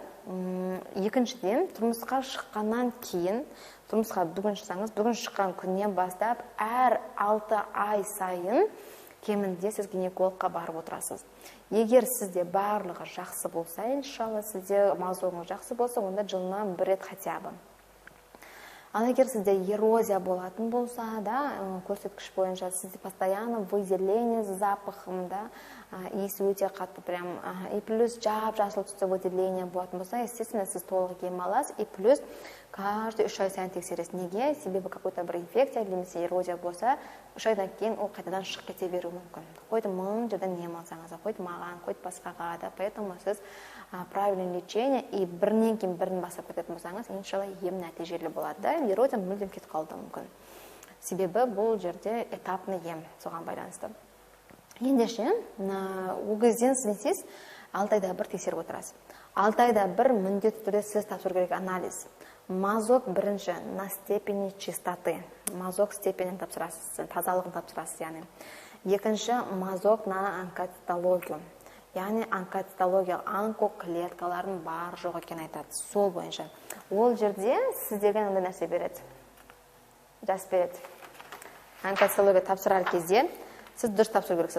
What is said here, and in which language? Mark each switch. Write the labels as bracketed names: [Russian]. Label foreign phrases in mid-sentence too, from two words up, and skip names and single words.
[Kazakh] Екіншіден, тұрмысқа шыққаннан кейін, тұрмысқа бүгін шықсаңыз, бүгін шыққан күннен бастап, әр 6 ай сайын кемінде сіз гинекологқа барып отырасыз. Егер сізде барлығы жақсы болса, иншалла, сізде мазогыңыз жақсы болса, онда жылына 1 рет [Russian] хотя бы. [Kazakh] Ал егер сізде эрозия болатын болса, көрсеткіш бойынша сізде [Russian] постоянно выделение с запахом, [Kazakh] иісі өте қатты прям, [Russian] и плюс [Kazakh] жап-жасыл түсті выделение болатын болса, естественно, сіз толық ем аласыз, [Russian] и плюс каждый [Kazakh] 3 ай сайын тексересіз. Неге? Себебі какой-то бір инфекция, немесе эрозия болса, 3 айдан кейін ол қайтадан шығып кете беруі мүмкін. Қойды 1000 жерден ем алсаңыз, қойды маған, қойды басқаға да, поэтому сіз [Russian] правильный лечение и [Kazakh] бірінен кейін бірін басып кететін болсаңыз, иншалла ем нәтижелі болады да, эрозия мүлдем кетіп қалуы мүмкін. Себебі бұл жерде этапный ем соған байланысты. Ендеше, ол кезден сіз не істейсіз? 6 айда бір тексеріп отырасыз. 6 айда бір міндетті түрде сіз тапсыру керек анализ. [Russian] Мазок бірінші на степени чистоты. [Kazakh] Мазок степенін тапсырасыз, тазалығын тапсырасыз, яғни. [Russian] Екінші, мазок на онкоцитологию. [Kazakh] Яғни онкоцитология, онкоклеткалардың бар жоқ екенін айтады. Сол бойынша. Ол жерде сіздерге ондай нәрсе береді. Жас береді. Онкоцитология тапсырар кезде сіз дұрыс тапсыру керексіз.